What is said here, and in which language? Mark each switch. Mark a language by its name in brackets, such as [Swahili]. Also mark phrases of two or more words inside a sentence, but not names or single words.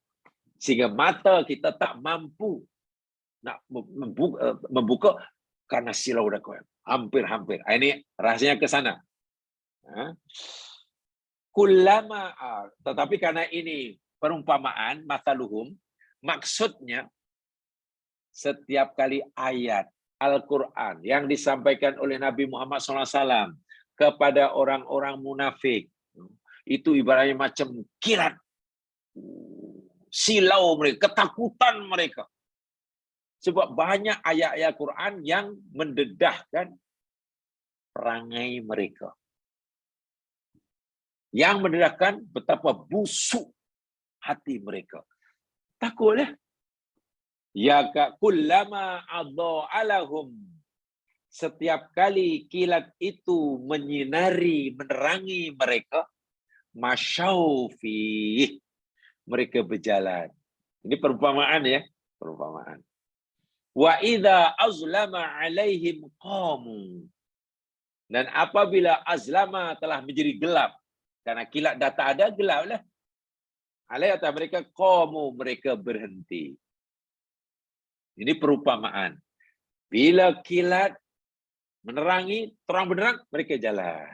[Malay] Sehingga mata kita tak mampu nak membuka karena silau dah kuat. Hampir. Ini rahasianya ke sana. Tetapi karena ini perumpamaan, mathaluhum, maksudnya setiap kali ayat Al-Quran yang disampaikan oleh Nabi Muhammad SAW kepada orang-orang munafik, itu ibaratnya macam kilat. Silau mereka, ketakutan mereka. Sebab banyak ayat-ayat Quran yang mendedahkan perangai mereka. Yang mendedahkan betapa busuk hati mereka. Takutlah. [Arabic] يا كلما أضاء لهم, [Malay] setiap kali kilat itu menyinari, menerangi mereka, masyaufi, mereka berjalan. Ini perumpamaan ya, perumpamaan. [Arabic] وإذا أظلم عليهم قاموا, [Malay] dan apabila azlama telah menjadi gelap, karena kilat dah tak ada, gelaplah. Alai atas mereka qamu, mereka berhenti. Ini perumpamaan. Bila kilat menerangi, terang benderang, mereka jalan.